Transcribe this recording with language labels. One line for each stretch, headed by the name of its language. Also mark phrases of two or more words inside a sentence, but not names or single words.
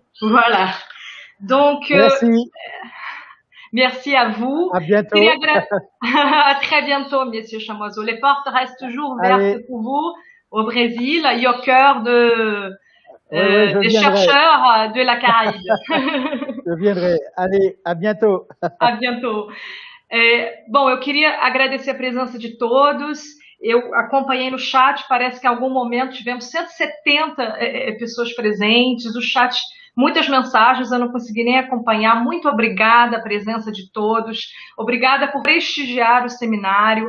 French: Voilà. Donc, merci à vous. À bientôt. À très bientôt, Monsieur Chamoiseau. Les portes restent toujours ouvertes pour vous au Brésil et au cœur des chercheurs de la Caraïbe. Je viendrai. Allez, à bientôt. À bientôt.
Portuguese: Bom, eu queria agradecer a presença de todos. Eu acompanhei no chat, parece que em algum momento tivemos 170 pessoas presentes. O chat, muitas mensagens, eu não consegui nem acompanhar. Muito obrigada a presença de todos. Obrigada por prestigiar o seminário.